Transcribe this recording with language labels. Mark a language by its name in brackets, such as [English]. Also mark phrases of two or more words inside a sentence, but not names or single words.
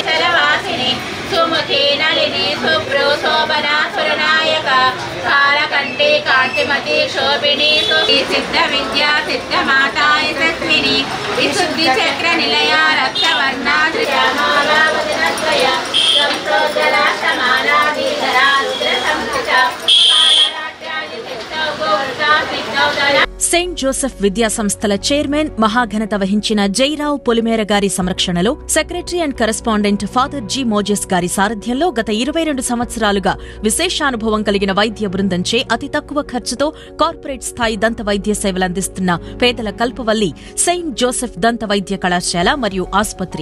[Sanskrit] सर्ववासिनी सुमुखी नलिनी सुप्रो शोभना सुरनायका कालकंठी कांतिमती शोभिनी सिद्ध विद्या सिद्ध माता यशस्विनी विशुद्धि चक्र निलया रक्तवर्णा श्यामालावदनत्रया संप्रोज्वला समालाधीधरा रुद्र संस्थिता [Telugu] సెయింట్ జోసెఫ్ విద్యా సంస్థల చైర్మన్ మహాఘనత వహించిన జైరావు పొలిమేర గారి సంరక్షణలో [English] secretary and correspondent [Telugu] ఫాదర్ జి మోజెస్ గారి సారథ్యంలో గత 22 సంవత్సరాలుగా విశేషానుభవం కలిగిన వైద్య బృందంచే అతి తక్కువ ఖర్చుతో కార్పొరేట్ స్థాయి దంత వైద్య సేవలందిస్తున్న పేదల కల్పవల్లి సెయింట్ జోసెఫ్ దంత వైద్య కళాశాల మరియు ఆసుపత్రి.